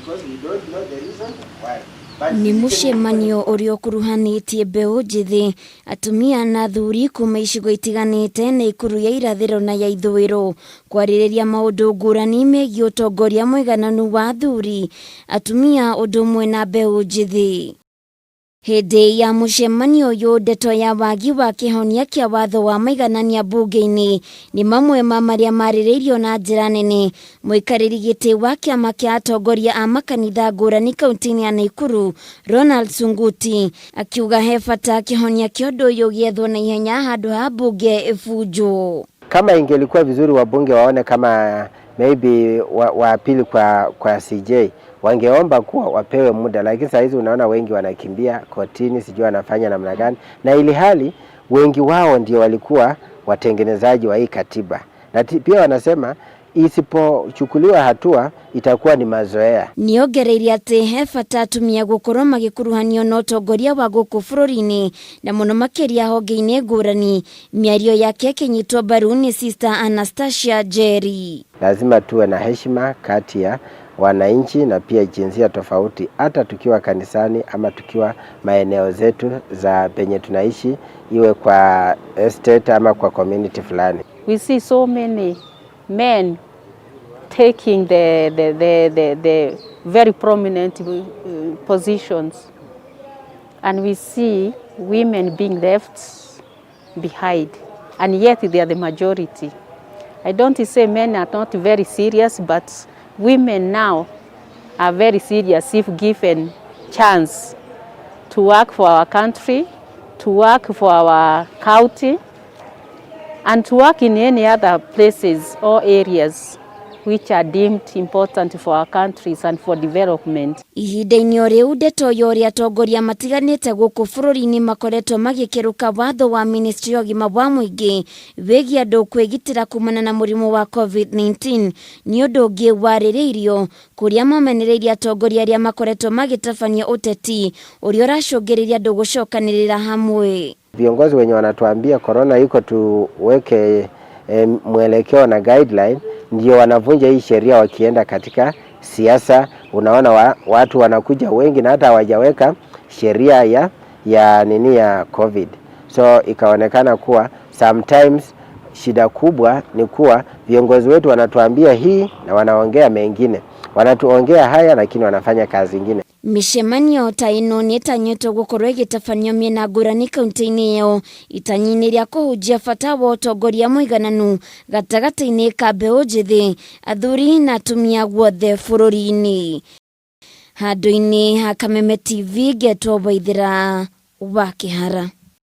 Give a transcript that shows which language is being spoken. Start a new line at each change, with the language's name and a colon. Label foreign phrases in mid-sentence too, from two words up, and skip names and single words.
English: because we don't know the reason why.
Kikuyu: Ni mucemanio urio kuruhanitie mbeu njithi atumia na athuri kuma icigo itiganite na ikuru ya irathiro na ya ithwiro kwaririria maundu ngurani megie utongoria mwigananu wa athuri atumia undu umwe na mbeu njithi. Hindi ya mucemanio uyu ndeto ya wagi wa kihonia kia watho wa maiganania bunge-ini ni mamwe ma maria maririirio na njira nene. Muikariri giti wa kiama kia atongoria a makanitha ngurani kaunti-ini ya Nakuru Ronald Sunguti akiuga he bata kihonia kia undu uyu giethwo na ihenya handu ha bunge ifunjo.
Swahili: Kama ingelikuwa vizuri wabunge waone kama maybe waapili kwa CJ wangeomba kuwa wapewe muda, lakini saa hizi unaona wengi wanakimbia kotini, sijui wanafanya namna gani, na ili hali wengi wao ndio walikuwa watengenezaji wa hii katiba, na pia wanasema isipochukuliwa hatua itakuwa ni mazoea.
Kikuyu: Niongereirie ati he bata atumia gukorwo magikuruhanio na utongoria wa guku bururi-ini na muno makiria honge-ini ngurani. Miario yake kinyitwo mbaru ni Sister Anastasia Jerry.
Swahili: Lazima tuwe na heshima kati ya wananchi na pia jinsia tofauti, hata tukiwa kanisani ama tukiwa maeneo zetu za penye tunaishi, iwe kwa estate ama kwa community fulani.
English: We see so many men taking the very prominent positions, and we see women being left behind, and yet they are the majority. I don't say men are not very serious, but women now are very serious if given chance to work for our country, to work for our county, and to work in any other places or areas which are deemed important for our countries and for development.
Kikuyu: Ihinda-ini o riu ndeto ya uria atongoria matiganite guku bururi-ini makoretwo magikiruka watho wa ministry ya ugima wa muingi wigie andu kwigitira kumana na murimu wa COVID-19 ni undu ungi waririirio kuria mamenereirie atongoria aria makoretwo magitabania uteti uria uracungiriria andu gucokanirira hamwe.
Swahili: Viongozi wenye wanatuambia corona iko tuweke mwelekeo na guideline, ndio wanavunja hii sheria wakienda katika siasa. Unaona watu wanakuja wengi na hata hawajaweka sheria ya COVID. So ikaonekana kuwa sometimes shida kubwa ni kuwa viongozi wetu wanatuambia hii na wanaongea mengine. Wanatuongea haya lakini wanafanya kazi nyingine.
Kikuyu: Micemanio ta ino ni itanyitwo gukorwo igitabanio miena ngurani kaunti-ini iyo itanyiniria kuhunjia bata wa utongoria mwigananu gatagati-ini ka mbeu njithi athuri na atumia guothe bururi-ini. Handu-ini ha Kameme TV getwo Waithira wa Kihara.